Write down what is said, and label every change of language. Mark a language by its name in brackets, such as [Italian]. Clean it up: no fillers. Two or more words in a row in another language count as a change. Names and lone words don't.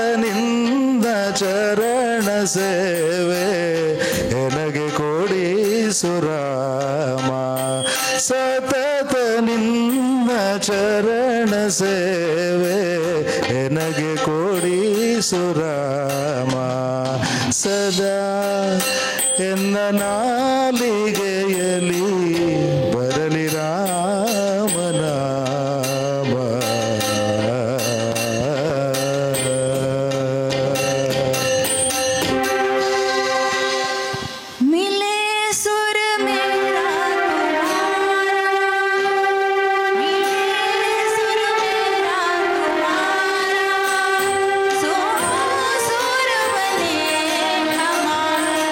[Kannada] ನಿಂದ ಚರಣ ಸೇವೆ ನನಗೆ ಕೊಡಿ ಸುರಾಮ ಸತತ ನಿನ್ನ ಚರಣ ಸೇವೆ ಎನಗೆ ಕೊಡಿ ಸುರಾಮ ಸದಾ ಎನ್ನ ನಾಲಿಗೆಯಲಿ ಬರಲಿ ರಾಮನಾಮ [Hindi] मिले सुर मेरा तुम्हारा, मिले सुर मेरा तुम्हारा, सो सुर बने हमारा।